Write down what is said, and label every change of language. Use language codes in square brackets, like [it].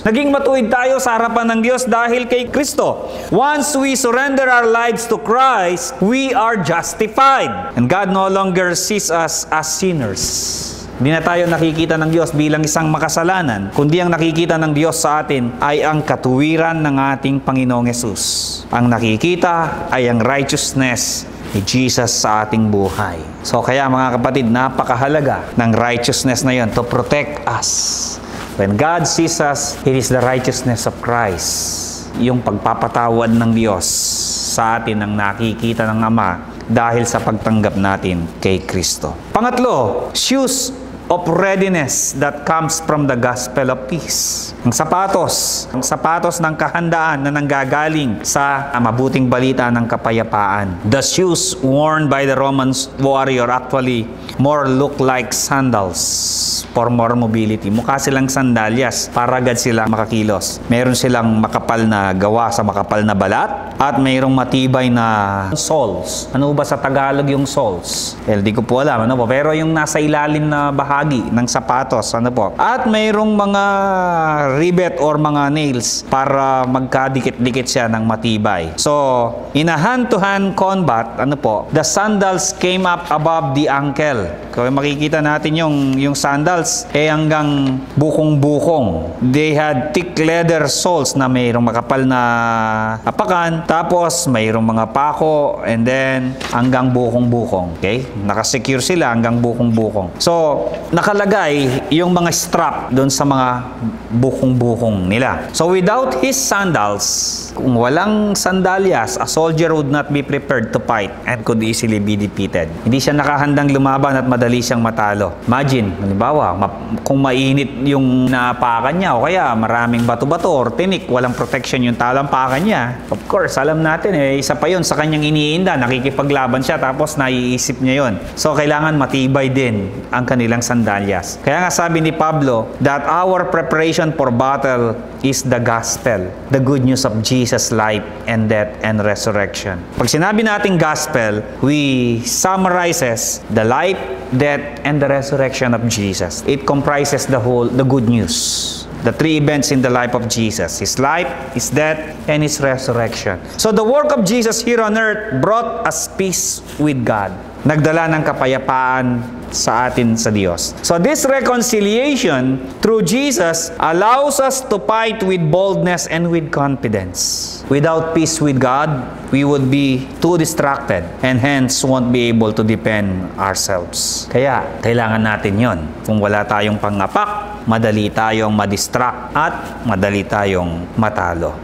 [tl] Naging matuwid tayo sa harapan ng Diyos dahil kay Kristo. [en] Once we surrender our lives to Christ, we are justified. And God no longer sees us as sinners. [tl] Hindi na tayo nakikita ng Diyos bilang isang makasalanan, kundi ang nakikita ng Diyos sa atin ay ang katuwiran ng ating Panginoong Hesus. Ang nakikita ay ang righteousness ni Jesus sa ating buhay. So kaya mga kapatid, napakahalaga ng righteousness na yon [en] to protect us. When God sees us, it is the righteousness of Christ. [tl] Yung pagpapatawad ng Diyos sa atin ang nakikita ng Ama dahil sa pagtanggap natin kay Kristo. [en] Pangatlo, shoes of readiness that comes from the gospel of peace. [tl] Ang sapatos ng kahandaan na nanggagaling sa mabuting balita ng kapayapaan. The shoes worn by the Roman warrior actually more look like sandals for more mobility. Mukha silang sandalyas para agad silang makakilos. Meron silang makapal na gawa sa makapal na balat at mayroong matibay na soles. Ano ba sa Tagalog yung soles? Di ko po alam. Ano po? Pero yung nasa ilalim na bahagi ng sapatos. Ano po? At mayroong mga rivet or mga nails para magkadikit-dikit siya ng matibay. [en] So, in a hand-to-hand combat, [tl] ano po? [en] The sandals came up above the ankle. [tl] Kung makikita natin yung sandals, hanggang bukong-bukong. [en] They had thick leather soles [tl] na mayroong makapal na apakan, tapos mayroong mga pako, [en] and then [tl] hanggang bukong-bukong. Okay? Nakasecure sila hanggang bukong-bukong. So, nakalagay yung mga strap doon sa mga bukong-bukong nila. [en] So without his sandals, [tl] kung walang sandalyas, [en] a soldier would not be prepared to fight and could easily be defeated. [tl] Hindi siya nakahandang lumaban at madali siyang matalo. Imagine, halimbawa, kung mainit yung naapakan niya o kaya maraming bato-bato or tinik, walang protection yung talampakan niya. [en] Of course, [tl] alam natin isa pa yun sa kanyang iniinda, nakikipaglaban siya tapos naiisip niya yun. So kailangan matibay din ang kanilang sandalyas. Kaya nga sabi ni Pablo [en] that our preparation for battle is the gospel, the good news of Jesus' life and death and resurrection. [tl] Pag sinabi nating [en] gospel, we summarizes the life, death, and the resurrection of Jesus. It comprises the good news. The three events in the life of Jesus: His life, His death, and His resurrection. So the work of Jesus here on earth brought us peace with God. [tl] Nagdala ng kapayapaan sa atin sa Diyos. [en] So this reconciliation through Jesus allows us to fight with boldness and with confidence. Without peace with God, we would be too distracted and hence won't be able to defend ourselves. [tl] Kaya, kailangan natin yon. Kung wala tayong pangapak, madali tayong madistract at madali tayong matalo.